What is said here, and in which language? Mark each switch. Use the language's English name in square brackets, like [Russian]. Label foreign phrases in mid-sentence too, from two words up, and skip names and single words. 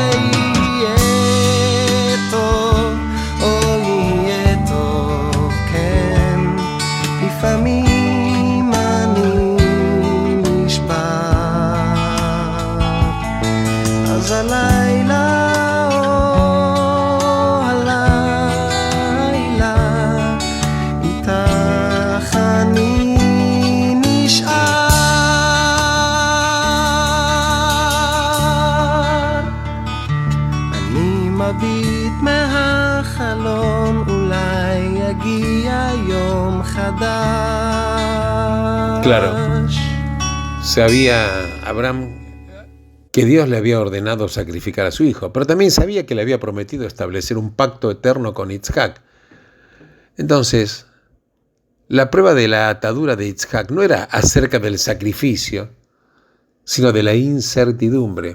[Hebrew] ויהיה טוב, לפעמים אני נשבר, אז הלילה, הלילה, איתך אני נשאר. אני מביט מהחלון, אולי יגיע יום חדש. [Spanish] Claro, sabía Abraham que Dios le había ordenado sacrificar a su hijo, pero también sabía que le había prometido establecer un pacto eterno con Isaac. Entonces, La prueba de la atadura de Yitzhak no era acerca del sacrificio, sino de la incertidumbre.